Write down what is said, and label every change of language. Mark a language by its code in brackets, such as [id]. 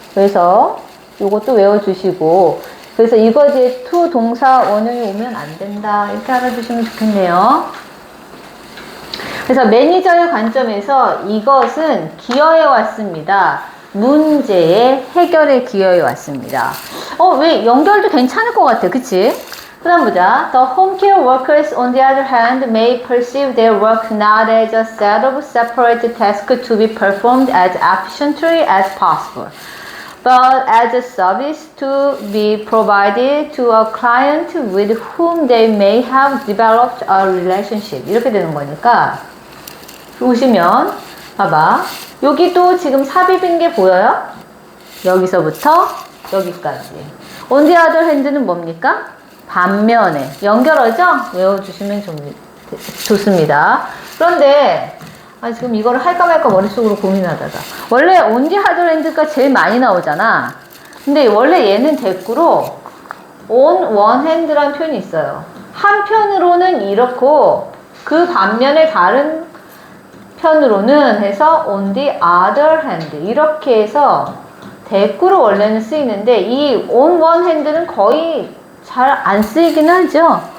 [ko] 그래서 요것도 외워주시고 그래서 이거 뒤에 to 동사 원형이 오면 안 된다. 이렇게 알아두시면 좋겠네요. 그래서 매니저의 관점에서 이것은 기여해 왔습니다. 문제의 해결에 기여해 왔습니다. 왜 연결도 괜찮을 것 같아. 그치? 그 다음 보자. [en] The home care workers on the other hand may perceive their work not as a set of separate tasks to be performed as efficiently as possible, but as a service to be provided to a client with whom they may have developed a relationship. [ko] 이렇게 되는 거니까 보시면 봐봐. 여기도 지금 삽입인 게 보여요? 여기서부터 여기까지. [en] On the other hand는 [ko] 뭡니까? 반면에 연결어죠? 외워주시면 좋습니다. 그런데 지금 이거를 할까 말까 머릿속으로 고민하다가 원래 [en] on the other hand [ko] 가 제일 많이 나오잖아. 근데 원래 얘는 대꾸로 [en] on one hand [ko] 라는 표현이 있어요. 한편으로는 이렇고 그 반면에 다른 편으로는 해서 [en] on the other hand [ko] 이렇게 해서 대꾸로 원래는 쓰이는데 이 [en] on one hand [ko] 는 거의 잘 안 쓰이긴 하죠.